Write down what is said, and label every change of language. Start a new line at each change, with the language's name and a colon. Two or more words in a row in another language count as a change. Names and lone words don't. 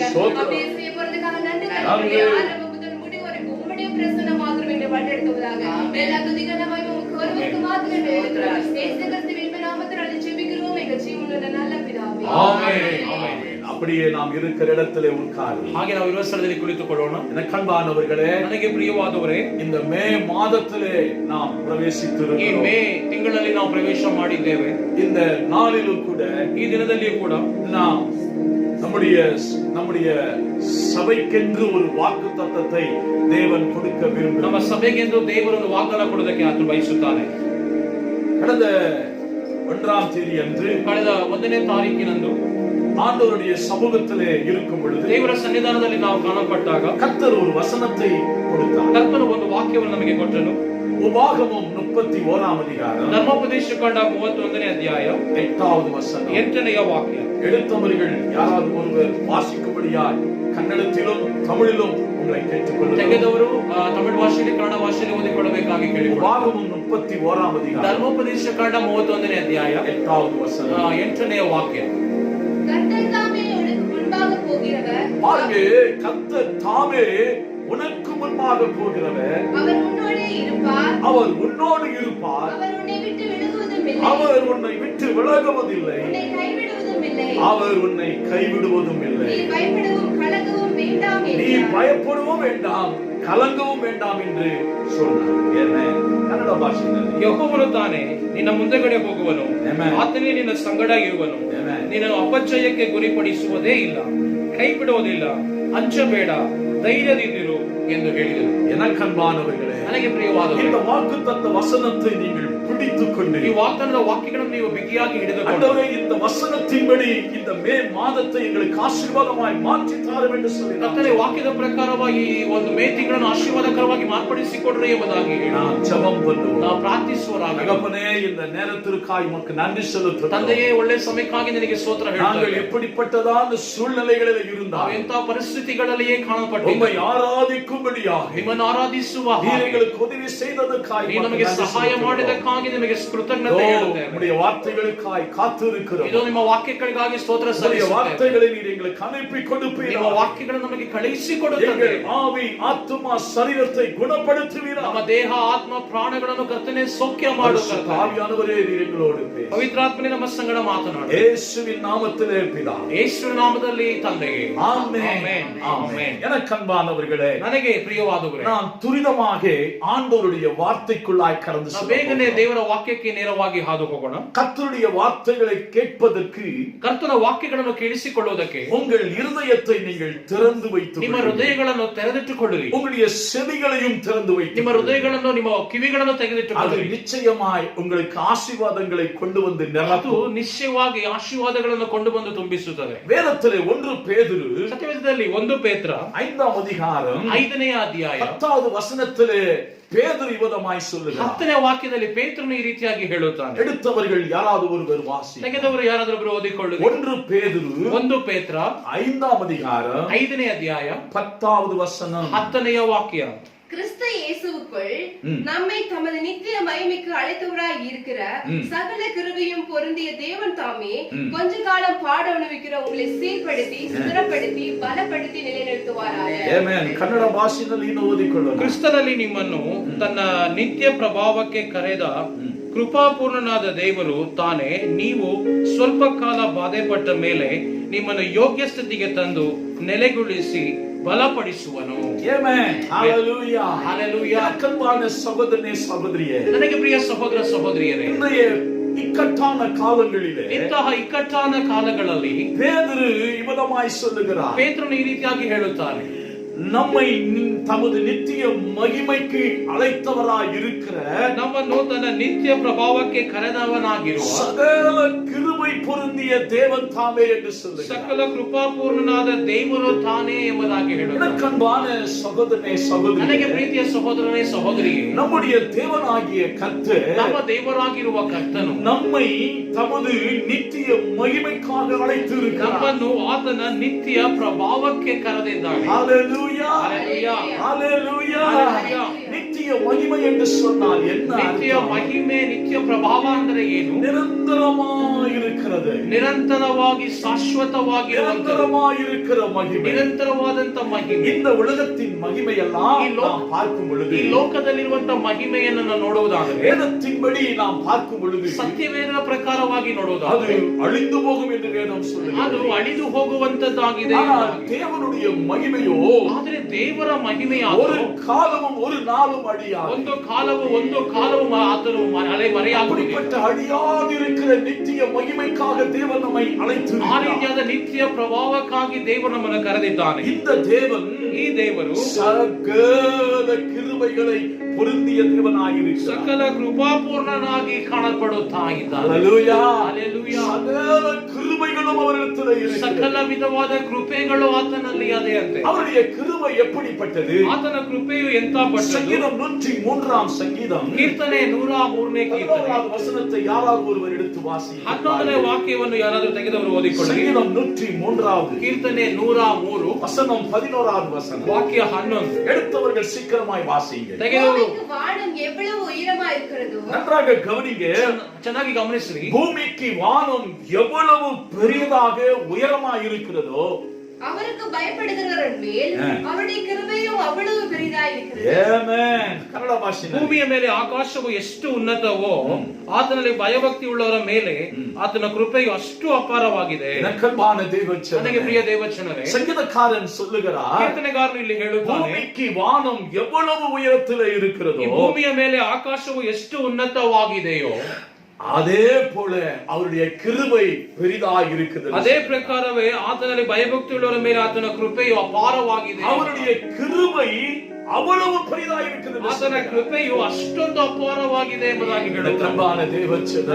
Tamil: அப்படியே செய்ய போறதுக்காக நன்றி கர்த்தாவே. ஆரம்பம் முதல் முடிவு வரைக்கும் உம்முடைய பிரசன்னம் மாத்திரம் எங்களை வழிநடத்துவதாக. எல்லா துதிகள் நம்ம உமக்கு ஒருவருக்கு மாத்திரமே இருக்கிறார். இயேசு கிறிஸ்துவின் நாமத்தில் ஜெபிக்கிறோம் எங்கள் ஜீவனுள்ள நல்ல பிதாவே. ஆமென். ஆமென். அப்படியே நாம் இருக்கிற இடத்திலே உட்கார்ந்து
Kannada: ಹಾಗೆ ನಾವು ಇರುವ ಸ್ಥಳದಲ್ಲಿ ಕುಳಿತುಕೊಳ್ಳೋಣ.
Tamil: எனக்கு அன்பானவர்களே,
Kannada: ನನಗೆ ಪ್ರಿಯವಾದವರೇ,
Tamil: இந்த மே மாதத்திலே நாம்
Kannada: ಈ
Tamil: பிரவேசித்திருக்கிறோம்.
Kannada: ಮೇ ತಿಂಗಳಲ್ಲಿ ನಾವು ಪ್ರವೇಶ ಮಾಡಿದ್ದೇವೆ.
Tamil: இந்த நாளிலும் கூட
Kannada: ಈ ದಿನದಲ್ಲಿಯೂ ಕೂಡ
Tamil: நாம் நம்முடைய சபைக்கென்று ஒரு வாக்குத்தத்தத்தை தேவன் கொடுக்க
Kannada: ನಮ್ಮ
Tamil: விரும்புகிறார்.
Kannada: ಸಭೆಗೆಂದು ದೇವರನ್ನು ವಾಗ್ದಾನ ಕೊಡುವುದಕ್ಕೆ ಆತನು ಬಯಸುತ್ತಾನೆ.
Tamil: கடந்த 1ஆம் தேதி அன்று
Kannada: ಕಳೆದ 1ನೇ ತಾರೀಕಿನಂದು
Tamil: ஆண்டவருடைய சமூகத்திலே இருக்கும் பொழுது
Kannada: ದೇವರ ಸನ್ನಿಧಾನದಲ್ಲಿ ನಾವು ಕಾಣಪಟ್ಟಾಗ
Tamil: கர்த்தர் ஒரு வசனத்தை கொடுத்தார்.
Kannada: ಕರ್ತನು ಒಂದು ವಾಕ್ಯವನ್ನು ನಮಗೆ ಕೊಟ್ಟನು.
Tamil: உபாகமம் 31ஆம் அதிகாரம்
Kannada: ಧರ್ಮೋಪದೇಶ ಕಾಂಡ 31ನೇ ಅಧ್ಯಾಯ
Tamil: 8வது வசனம்.
Kannada: 8ನೇ ವಾಕ್ಯ.
Tamil: எழுத்தவர்கள் யாராவது ஒருவர் வாசிக்கும்படியாய் கன்னடத்திலும் தமிழிலும் உங்களை கேட்டுக்கொள்ளுங்கள்.
Kannada: ತೆಗೆದವರು ತಮಿಳು ಭಾಷೆಯಲ್ಲಿ ಕನ್ನಡ ಭಾಷೆಯಲ್ಲಿ ಓದಿಕೊಳ್ಳಬೇಕಾಗಿ ಕೇಳಿಕೊಳ್ಳುತ್ತಾರೆ.
Tamil: உபாகமம் 31ஆம் அதிகாரம்
Kannada: ಧರ್ಮೋಪದೇಶ ಕಾಂಡ 31ನೇ ಅಧ್ಯಾಯ
Tamil: 8வது வசனம்.
Kannada: 8ನೇ ವಾಕ್ಯ.
Tamil: கர்த்தர் தாமே உனக்கு முன்பாக போகிறவர். பாருங்க, கர்த்தர் தாமே உனக்கு முன்பாக போகிறவர். அவர் உன்னோடே இருப்பார். அவர் உன்னோடு இருப்பார். அவர் உன்னை விட்டு விலகுவதும் இல்லை. அவர் உன்னை விட்டு விலகுவதில்லை. உன்னை கைவிடுவதும் இல்லை. அவர் உன்னை கைவிடுவதும் இல்லை. நீ பயப்படவும் கலங்கவும் வேண்டாம் நீ என்றார். பயப்படவும் வேண்டாம், கலங்கவும் வேண்டாம் என்று சொன்னார்.
Kannada: என்ன ಕನ್ನಡ ಭಾಷೆಯಲ್ಲಿ ಯೆಹೋವನು ತಾನೇ ನಿನ್ನ ಮುಂದೆಗಡೆ ಹೋಗುವನು. Amen. ಆತನೇ ನಿನ್ನ ಸಂಗಡ ಇರುವನು. Amen. ನಿನ್ನನ್ನು ಅಪಜಯಕ್ಕೆ ಗುರಿಪಡಿಸುವುದೇ ಇಲ್ಲ, ಕೈ ಬಿಡುವುದಿಲ್ಲ, ಅಂಚಬೇಡ, ಧೈರ್ಯದಿಂದಿರು ಎಂದು ಹೇಳಿದರು.
Tamil: எனக்கன்பானவர்களே,
Kannada: ನನಗೆ ಪ್ರಿಯವಾದವರೇ,
Tamil: இந்த வாக்குத்தத்த வசனத்தை நீங்கள் பிடித்துக் கொண்டு
Kannada: ಈ ವಾಗ್ದಾನದ ವಾಕ್ಯಗಳನ್ನು ನೀವು ಬಿಗಿಯಾಗಿ ಹಿಡಿದುಕೊಂಡು
Tamil: ஆண்டவரே, இந்த வசனத்தின்படி இந்த மே மாதத்தை எங்களுக்கு ஆசீர்வாதமாய் மாற்றி தாரும் என்று சொல்லி
Kannada: ಕರ್ತನೇ ವಾಕ್ಯದ ಪ್ರಕಾರವಾಗಿ ಈ ಒಂದು ಮೇ ತಿಂಗಳನ್ನು ಆಶೀರ್ವಾದಕರವಾಗಿ ಮಾರ್ಪಡಿಸಿಕೊಡ್ರಿ ಎಂಬುದಾಗಿ ಹೇಳಿ
Tamil: நாம் ஜெபம் பண்ணுவோம்.
Kannada: ನಾವು ಪ್ರಾರ್ಥಿಸುವರಾಗಿ.
Tamil: தகப்பனே, இந்த நேரத்திற்காய் உமக்கு நன்றி செலுத்துகிறோம்.
Kannada: ತಂದೆಯೇ, ಒಳ್ಳೆ ಸಮಯಕ್ಕಾಗಿ ನಿನಗೆ ಸ್ತೋತ್ರ
Tamil: நாங்கள்
Kannada: ಹೇಳ್ತೇವೆ.
Tamil: எப்படிப்பட்டதான சூழ்நிலைகளில்
Kannada: ನಾವು
Tamil: இருந்தால்
Kannada: ಎಂಥ ಪರಿಸ್ಥಿತಿಗಳಲ್ಲಿಯೇ
Tamil: உம்மை
Kannada: ಕಾಣಪಟ್ಟಿದ್ದೇವೆ.
Tamil: ஆராதிக்கும்படியாக
Kannada: ನಿಮ್ಮನ್ನು ಆರಾಧಿಸುವ
Tamil: நீர்
Kannada: ಹಾಗೆ
Tamil: எங்களுக்கு உதவி செய்ததற்காய்
Kannada: ನೀನು
Tamil: உமக்கு
Kannada: ನಮಗೆ
Tamil: நன்றி
Kannada: ಸಹಾಯ
Tamil: செலுத்துகிறோம்.
Kannada: ಮಾಡಿದಕ್ಕಾಗಿ ನಿಮಗೆ ಕೃತಜ್ಞತೆ ಹೇಳುತ್ತೇವೆ.
Tamil: உம்முடைய வார்த்தைகளுக்காய் காத்திருக்கிறோம்.
Kannada: ಇದು ನಿಮ್ಮ ವಾಕ್ಯಗಳಿಗಾಗಿ ಸ್ತೋತ್ರ
Tamil: உம்முடைய
Kannada: ಸಲ್ಲಿಸುತ್ತೇವೆ.
Tamil: வார்த்தைகளை நீர் எங்களுக்கு அனுப்பி கொடுப்பீர்.
Kannada: ನಿಮ್ಮ ವಾಕ್ಯಗಳು ನಮಗೆ ಕಳುಹಿಸಿಕೊಡುತ್ತದೆ.
Tamil: எங்கள் ஆவி ஆத்துமா சரீரத்தை குணப்படுத்துவீர்.
Kannada: ನಮ್ಮ ದೇಹ ಆತ್ಮ ಪ್ರಾಣಗಳನ್ನು ಕರ್ತನೆ ಸೌಖ್ಯ ಮಾಡುತ್ತಾರೆ.
Tamil: ஆவியானவரே, நீர் எங்களோடு பேசும்.
Kannada: ಪವಿತ್ರಾತ್ಮನೇ ನಮ್ಮ ಸಂಗಡ ಮಾತನಾಡು.
Tamil: இயேசுவின் நாமத்திலே பிதாவே.
Kannada: ಯೇಸುವಿನ ನಾಮದಲ್ಲಿ ತಂದೆಗೆ.
Tamil: ஆமென். ஆமென். ஆமென். எனக்கு அன்பானவர்களே,
Kannada: ನನಗೆ ಪ್ರಿಯವಾದವರೇ,
Tamil: நான் துரிதமாக ஆண்டவருடைய வார்த்தைக்குள்ளாய் கடந்து
Kannada: ನಾವು ಬೇಗನೆ ದೇವರ ವಾಕ್ಯಕ್ಕೆ ನೇರವಾಗಿ ಹಾದು ಹೋಗೋಣ.
Tamil: கர்த்தருடைய வார்த்தைகளை கேட்பதற்கு
Kannada: ಕರ್ತನ ವಾಕ್ಯಗಳನ್ನು ಕೇಳಿಸಿಕೊಳ್ಳುವುದಕ್ಕೆ
Tamil: உங்கள் இருதயத்தை நீங்கள் திறந்து வைத்து
Kannada: ನಿಮ್ಮ ಹೃದಯಗಳನ್ನು ತೆರೆದಿಟ್ಟುಕೊಳ್ಳಿರಿ.
Tamil: உங்களுடைய செவிகளையும் திறந்து வைத்து
Kannada: ನಿಮ್ಮ ಹೃದಯಗಳನ್ನು ನಿಮ್ಮ ಕಿವಿಗಳನ್ನು
Tamil: அது
Kannada: ತೆಗೆದಿಟ್ಟುಕೊಳ್ಳಿರಿ.
Tamil: நிச்சயமாய் உங்களுக்கு ஆசீர்வாதங்களை கொண்டு வந்து
Kannada: ಅದು
Tamil: நிரப்பும்.
Kannada: ನಿಶ್ಚಯವಾಗಿ ಆಶೀರ್ವಾದಗಳನ್ನು ಕೊಂಡು ಬಂದು ತುಂಬಿಸುತ್ತದೆ.
Tamil: வேதத்திலே 1 பேதுரு
Kannada: ಸತ್ಯವೇದದಲ್ಲಿ 1 ಪೇತ್ರ
Tamil: 5ஆம் அதிகாரம்
Kannada: 5ನೇ ಅಧ್ಯಾಯ
Tamil: 10வது வசனத்திலே பேதுரு இவ்விதமாய் சொல்லுகிறார்.
Kannada: 10ನೇ ವಾಕ್ಯದಲ್ಲಿ ಪೇತ್ರನು ಈ ರೀತಿಯಾಗಿ ಹೇಳುತ್ತಾನೆ.
Tamil: எடுத்தவர்கள் யாராவது ஒருவர் வாசி.
Kannada: ತೆಗೆದವರು ಯಾರಾದರೂ ಓದಿಕೊಳ್ಳಿ.
Tamil: 1 பேதுரு
Kannada: 1 ಪೇತ್ರ
Tamil: 5ஆம் அதிகாரம்
Kannada: 5ನೇ ಅಧ್ಯಾಯ
Tamil: 10வது வசனம்.
Kannada: 10ನೇ ವಾಕ್ಯ.
Tamil: கிறிஸ்து இயேசுவுக்குள் நம்மை தமது நித்திய மகிமைக்கு அழைத்தவராய் இருக்கிற சகல கிருபையும் பொருந்திய தேவன் தாமே கொஞ்ச காலம் பாட அனுபவிக்கிற உங்களை சீர்படுத்தி சுதரப்படுத்தி பலப்படுத்தி நிலைநிறுத்துவாராக.
Kannada: ಆಮೆನ್. ಕನ್ನಡ ಭಾಷೆಯಲ್ಲಿ ಇನ್ನು ಓದಿಕೊಳ್ಳೋಣ. ಕ್ರಿಸ್ತನಲ್ಲಿ ನಿಮ್ಮನ್ನು ತನ್ನ ನಿತ್ಯ ಪ್ರಭಾವಕ್ಕೆ ಕರೆದ ಕೃಪಾಪೂರ್ಣನಾದ ದೇವರು ತಾನೇ ನೀವು ಸ್ವಲ್ಪ ಕಾಲ ಬಾಧೆಪಟ್ಟ ಮೇಲೆ ನಿಮ್ಮನ್ನು ಯೋಗ್ಯ ಸ್ಥಿತಿಗೆ ತಂದು ನೆಲೆಗೊಳಿಸಿ ಬಲಪಡಿಸುವನು. ಆಮೆನ್. ಹalleluya. ಹalleluya.
Tamil: அன்பான சகோதரனே, சகோதரியே,
Kannada: ನನಗೆ ಪ್ರಿಯ ಸಹೋದರ ಸಹೋದರಿಯರೇ,
Tamil: இன்றைய இக்கட்டான காலங்களிலே
Kannada: ಇಂತಹ ಇಕ್ಕಟ್ಟಾನ ಕಾಲಗಳಲ್ಲಿ
Tamil: பேதுரு இவ்விதமாய் சொல்லுகிறார்.
Kannada: ಪೇತ್ರನು ಈ ರೀತಿಯಾಗಿ ಹೇಳುತ್ತಾನೆ.
Tamil: நம்மை தமது நித்திய மகிமைக்கு அழைத்தவராய் இருக்கிற
Kannada: ನಮ್ಮನ್ನು ತನ್ನ ನಿತ್ಯ ಪ್ರಭಾವಕ್ಕೆ ಕರೆದವನಾಗಿರುವ
Tamil: சகல கிருபை பொருந்திய தேவன் தாமே என்று சொல்லுகிறார்.
Kannada: ಸಕಲ ಕೃಪಾಪೂರ್ಣನಾದ ದೇವರು ತಾನೇ ಎಂಬುದಾಗಿ ಹೇಳುತ್ತಾರೆ.
Tamil: அன்பான சகோதரனே சகோதரி,
Kannada: ನನಗೆ ಪ್ರೀತಿಯ ಸಹೋದರನೇ ಸಹೋದರಿಗೆ,
Tamil: நம்முடைய தேவனாகிய கர்த்தர்
Kannada: ನಮ್ಮ ದೇವರಾಗಿರುವ ಕರ್ತನು
Tamil: நம்மை தமது நித்திய மகிமைக்காக அழைத்திருக்கிறார்.
Kannada: ನಮ್ಮನ್ನು ಆತನ ನಿತ್ಯ ಪ್ರಭಾವಕ್ಕೆ ಕರೆದಿದ್ದಾನೆ.
Tamil: ஹalleluya, ஹalleluya, ஹalleluya. ஹalleluya. நித்திய மகிமை என்று சொன்னால் என்ன?
Kannada: ನಿತ್ಯ ಮಹಿಮೆ, ನಿತ್ಯ ಪ್ರಭಾವ ಅಂದರೆ ಏನು?
Tamil: நிரந்தரமாயிருக்கிறது,
Kannada: ನಿರಂತರವಾಗಿ ಶಾಶ್ವತವಾಗಿರುವಂತಹ
Tamil: நிரந்தரமாயிருக்கிற மகிமை.
Kannada: ನಿರಂತರವಾದಂತ ಮಹಿಮೆ.
Tamil: இந்த உலகத்தின் மகிமையெல்லாம் நாம் பார்க்கும் பொழுது,
Kannada: ಈ ಲೋಕದಲ್ಲಿರುವಂತಹ ಮಹಿಮೆಯನ್ನು ನಾವು ನೋಡುವುದಾದರೆ,
Tamil: வேதத்தின்படி நாம் பார்க்கும் பொழுது
Kannada: ಸತ್ಯವೇದ ಪ್ರಕಾರವಾಗಿ
Tamil: அது
Kannada: ನೋಡುವುದಾದರೆ
Tamil: அழிந்து போகும் என்று வேதம் சொல்லுகிறது.
Kannada: ಅದು ಅಳಿದು ಹೋಗುವಂತದ್ದಾಗಿದೆ.
Tamil: ஆனால் தேவனுடைய மகிமையோ
Kannada: ಆದರೆ ದೇವರ ಮಹಿಮೆಯ
Tamil: ஒரு காலமும் ஒரு நாளும் அழியாது.
Kannada: ಒಂದು ಕಾಲವು ಆತನು ಮರೆಯಾಗುವುದಿಲ್ಲ.
Tamil: அப்படிப்பட்ட அழியாதிருக்கிற நித்திய மகிமைக்காக தேவன் நம்மை
Kannada: ಆ
Tamil: அழைத்திருக்கிறார்.
Kannada: ರೀತಿಯಾದ ನಿತ್ಯ ಪ್ರಭಾವಕ್ಕಾಗಿ ದೇವರು ನಮ್ಮನ್ನು ಕರೆದಿದ್ದಾನೆ.
Tamil: இந்த தேவன்
Kannada: ಈ ದೇವರು
Tamil: சகல கிருபைகளை பொருந்திய தேவனாயிருக்கிறார்.
Kannada: ಸಕಲ ಕೃಪಾಪೂರ್ಣನಾಗಿ ಕಾಣಲ್ಪಡುತ್ತಾ ಇದ್ದಾನೆ.
Tamil: ஹalleluya, ஹalleluya. சகல கிருபைகளும் அவரிடத்தில் இருக்கிறது.
Kannada: ಸಕಲ ವಿಧವಾದ ಕೃಪೆಗಳು ಆತನಲ್ಲಿ ಅದೇ ಅಂತೆ.
Tamil: அவருடைய கிருபை எப்படிப்பட்டது?
Kannada: ಆತನ ಕೃಪೆಯು ಎಂತ ಪಟ್ಟದ್ದು?
Tamil: சங்கீதம் 103 சங்கீதம்
Kannada: ಕೀರ್ತನೆ 103ನೇ ಕೀರ್ತನೆ
Tamil: 11வது வசனத்தை யாராவது ஒருவர் எடுத்து வாசி.
Kannada: 11ನೇ ವಾಕ್ಯವನ್ನು ಯಾರಾದರೂ ತೆಗೆದವರು ಓದಿಕೊಳ್ಳಿ.
Tamil: சங்கீதம் 103
Kannada: ಕೀರ್ತನೆ 103
Tamil: வசனம் 11வது வசனம்.
Kannada: ವಾಕ್ಯ 11
Tamil: எடுத்தவர்கள் சீக்கிரமாய் வாசிங்க.
Kannada: ತೆಗೆದವರು
Tamil: பூமிக்கு வானம் எவ்வளவு உயரமா இருக்கிறதோ நன்றாக கவனிங்க.
Kannada: ಚೆನ್ನಾಗಿ ಗಮನಿಸ್ರಿ.
Tamil: பூமிக்கு வானம் எவ்வளவு பெரியதாக உயரமாய் இருக்கிறதோ அவருக்கு பயப்படுகிறவர் மேல் அவருடைய கிருபையும் அவ்வளவு பெரிதாய் இருக்கிறது. ஆமென்.
Kannada: ಕನ್ನಡ ಭಾಷೆ. ಭೂಮಿಯ ಮೇಲೆ ಆಕಾಶವು ಎಷ್ಟು ಉನ್ನತವೋ ಆತನಲ್ಲಿ ಭಯಭಕ್ತಿ ಉಳ್ಳವರ ಮೇಲೆ ಆತನ ಕೃಪೆಯು ಅಷ್ಟು ಅಪಾರವಾಗಿದೆ.
Tamil: எனக்கன்பான தேவச்சனமே,
Kannada: ನನಗೆ ಪ್ರಿಯ ದೇವಚನರೇ,
Tamil: சங்கீதக்காரன் சொல்லுகிறார்,
Kannada: ಕೀರ್ತನೆಗಾರನು ಇಲ್ಲಿ ಹೇಳುತ್ತಾನೆ,
Tamil: பூமிக்கு வானம் எவ்வளவு உயரத்தில் இருக்கிறதோ
Kannada: ಈ ಭೂಮಿಯ ಮೇಲೆ ಆಕಾಶವು ಎಷ್ಟು ಉನ್ನತವಾಗಿದೆಯೋ
Tamil: அதே போல அவருடைய கிருபை பெரிதாய் இருக்குது.
Kannada: ಅದೇ ಪ್ರಕಾರವೇ ಆತನಲ್ಲಿ ಭಯಭಕ್ತಿ ಉಳ್ಳವರ ಮೇಲೆ ಆತನ ಕೃಪೆಯು ಅಪಾರವಾಗಿದೆ.
Tamil: அவருடைய கிருபை அவ்வளவு பெரிதாய் இருக்குது.
Kannada: ಆತನ ಕೃಪೆಯು ಅಷ್ಟೊಂದು ಅಪಾರವಾಗಿದೆ ಎಂಬುದಾಗಿ ಹೇಳುತ್ತಾನೆ.
Tamil: எனக்கன்பான தேவச்சனமே,